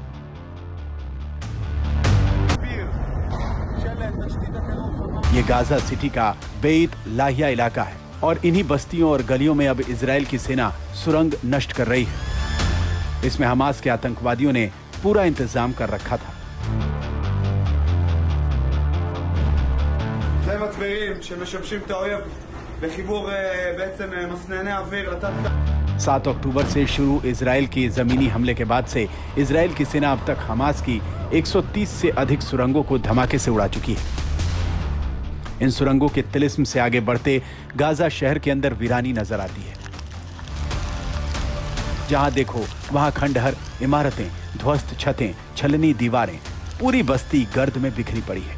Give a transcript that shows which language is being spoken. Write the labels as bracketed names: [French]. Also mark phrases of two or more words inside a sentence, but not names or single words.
[Hindi] ये गाजा सिटी का बेत लाहिया इलाका है और इन्हीं बस्तियों और गलियों में अब इजराइल की सेना सुरंग नष्ट कर रही है। इसमें हमास के आतंकवादियों ने पूरा इंतजाम कर रखा था। [Hebrew] מצברים שמשמשים את האויב בחיבור בעצם מסנני אוויר. [Hindi] 7 अक्टूबर से शुरू इजराइल के जमीनी हमले के बाद से इजराइल की सेना अब तक हमास की 130 से अधिक सुरंगों को धमाके से उड़ा चुकी है। इन सुरंगों के तिलिस्म से आगे बढ़ते गाजा शहर के अंदर वीरानी नजर आती है। जहां देखो वहां खंडहर, इमारतें, ध्वस्त छतें, छलनी दीवारें, पूरी बस्ती गर्द में बिखरी पड़ी है।